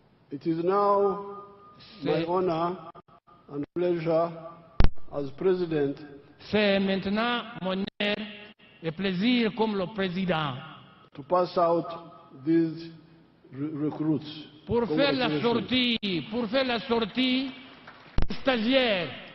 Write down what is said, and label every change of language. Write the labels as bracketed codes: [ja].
[en] It is now my honor and pleasure as president. [fr] C'est maintenant mon honneur et plaisir comme le président [en] to pass out these recruits. [fr] Pour faire la sortie stagiaire.